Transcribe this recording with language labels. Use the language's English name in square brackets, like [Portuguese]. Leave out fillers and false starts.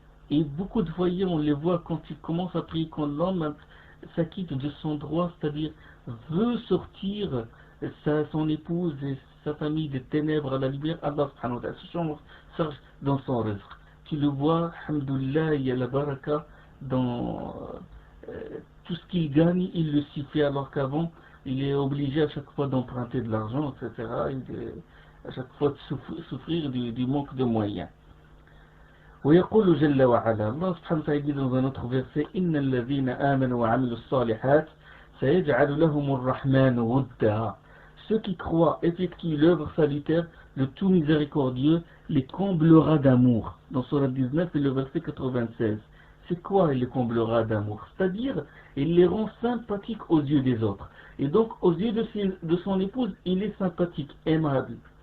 [French] Et beaucoup de foyers, on les voit quand ils commencent à prier, quand l'homme s'acquitte de son droit, c'est-à-dire veut sortir son épouse et sa famille des ténèbres à la lumière, Allah subhanahu wa ta'ala se charge dans son rizq. Tu le vois, alhamdoulilah, il y a la baraka dans tout ce qu'il gagne, il le suffit, alors qu'avant, il est obligé à chaque fois d'emprunter de l'argent, etc. À chaque fois de souffrir du manque de moyens. [Arabic] ويقول جل وعلا الله سبحانه وتعالى [French] dit dans un autre verset [Arabic] إن الذين آمنوا وعملوا الصالحات سيجعل لهم الرحمن ودا. [French] Ceux qui croient effectuent l'œuvre salutaire, le tout miséricordieux les comblera d'amour. Dans Surah 19 et le verset 96. C'est quoi il les comblera d'amour? C'est-à-dire, il les rend sympathiques aux yeux des autres. Et donc, aux yeux de son épouse, il est sympathique, aimable.